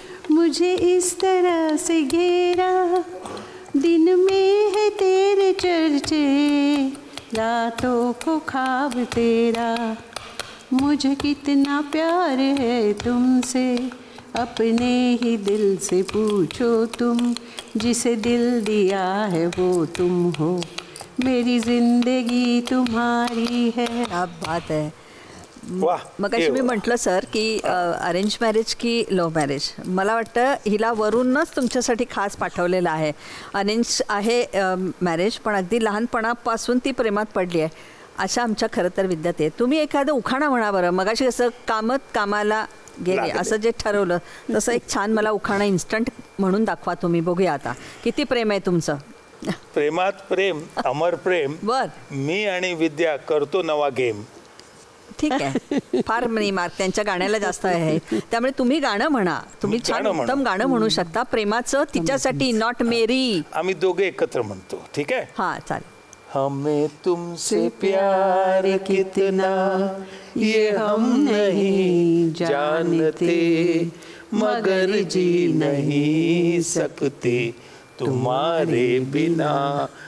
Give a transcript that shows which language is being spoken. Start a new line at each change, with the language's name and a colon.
Hindi: मुझे इस तरह से घेरा, दिन में है तेरे चर्चे, रातों को ख्वाब तेरा. मुझे कितना प्यार है तुमसे, अपने ही दिल से पूछो तुम, जिसे दिल दिया है वो तुम हो, मेरी जिंदगी तुम्हारी है. क्या बात
Marathi: आहे. वा. मग अशी मी म्हटलं सर की अरेंज मॅरेज की लव्ह मॅरेज, मला वाटतं हिला वरूनच तुमच्यासाठी खास पाठवलेलं आहे. अरेंज आहे मॅरेज, पण अगदी लहानपणापासून ती प्रेमात पडली आहे अशा आमच्या खरं तर विद्यार्थी आहेत. तुम्ही एखादं उखाणा म्हणा बरं. मगाशी कसं कामाला गेले असं जे ठरवलं तसं एक छान मला उखाणा इन्स्टंट म्हणून दाखवा तुम्ही. बघूया आता किती प्रेम आहे तुमचं. प्रेमात प्रेम, अमर प्रेम, बर. मी आणि विद्या करतो नवा गेम. ठीक आहे. फार मार्क त्यांच्या गाण्याला जास्त आहे, त्यामुळे तुम्ही गाणं म्हणा. तुम्ही छान उत्तम गाणं म्हणू शकता प्रेमाचं तिच्यासाठी, नॉट मेरी. आम्ही दोघे एकत्र म्हणतो. ठीक आहे. हा चालेल.
Hindi: हमें तुमसे प्यार कितना ये हम नहीं जानते, मगर जी नहीं सकते तुम्हारे बिना.